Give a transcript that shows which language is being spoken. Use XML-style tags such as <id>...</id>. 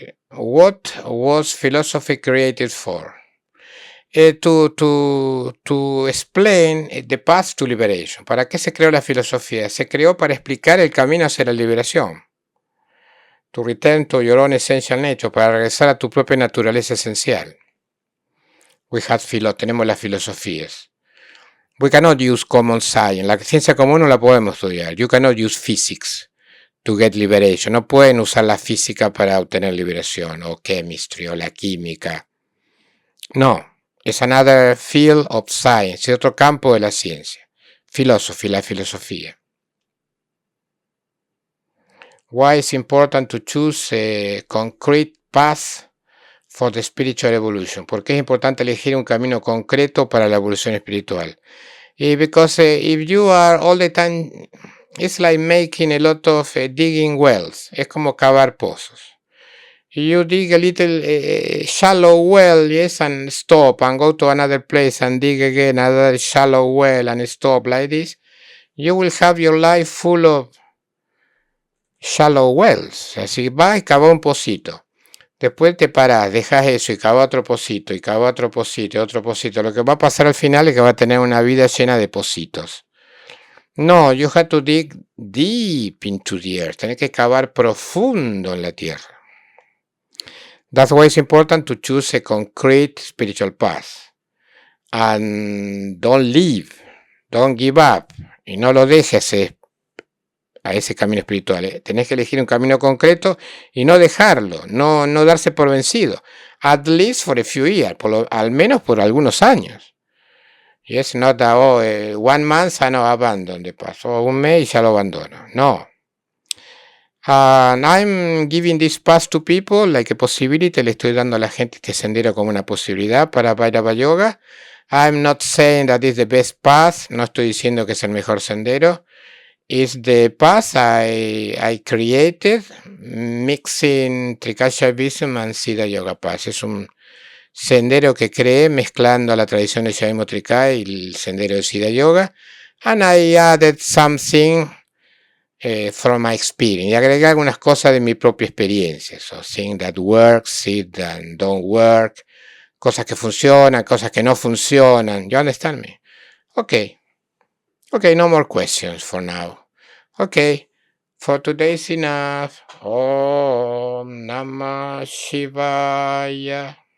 <en>What was philosophy created for? To explain the path to liberation.</en> <es>¿Para qué se creó la filosofía? Se creó para explicar el camino hacia la liberación.</es> <en>To return to your own essential nature,</en> <es>para regresar a tu propia naturaleza esencial. Tenemos las filosofías.</es> <en>We cannot use common science.</en> <es>La ciencia común no la podemos estudiar.</es> <en>You cannot use physics to get liberation.</en> <es>No pueden usar la física para obtener liberación, o</es> <en>chemistry,</en> <es>o la química. No, es</es> <en>another field of science,</en> <es>es otro campo de la ciencia. Philosophy, la filosofía.</es> <en>Why is important to choose a concrete path for the spiritual evolution?</en> <es>¿Por qué es importante elegir un camino concreto para la evolución espiritual?</es> <en>Because if you are all the time... It's like making a lot of digging wells.</en> <es>Es como cavar pozos.</es> <en>You dig a little shallow well, yes, and stop, and go to another place and dig again another shallow well and stop like this. You will have your life full of shallow wells.</en> <es>Así vas y cava un pocito. Después te parás, dejas eso y cava otro pocito, y cava otro pocito, y otro pocito. Lo que va a pasar al final es que va a tener una vida llena de pocitos.</es> <en>No, you have to dig deep into the earth.</en> <es>Tienes que cavar profundo en la tierra.</es> <en>That's why it's important to choose a concrete spiritual path. And don't leave. Don't give up.</en> <es>Y no lo dejes a ese camino espiritual. Tenés que elegir un camino concreto y no dejarlo. No darse por vencido.</es> <en>At least for a few years.</en> <es>Al menos por algunos años.</es> <en>Yes, not that, 1 month I no abandon the path.</en> <es>O un mes y ya lo abandono.</es> <en>No. And I'm giving this path to people like a possibility.</en> <es>Le estoy dando a la gente este sendero como una posibilidad para Bhairava Yoga.</es> <en>I'm not saying that is the best path.</en> <es>No estoy diciendo que es el mejor sendero.</es> <en>It's the path I created mixing Trika Shaivism and Siddha Yoga Path.</en> <es>Es un sendero que creé mezclando la tradición de Shaivismo Trika y el sendero de Siddha Yoga.</es> <en>And I added something from my experience.</en> <es>Y agregué algunas cosas de mi propia experiencia.</es> <en>So, things that work, things that don't work.</en> <es>Cosas que funcionan, cosas que no funcionan.</es> <en>You understand me?</en> <es>Okay.</es> <en>Okay, no more questions for now. Okay. For today is enough. Om Namah Shivaya.</en>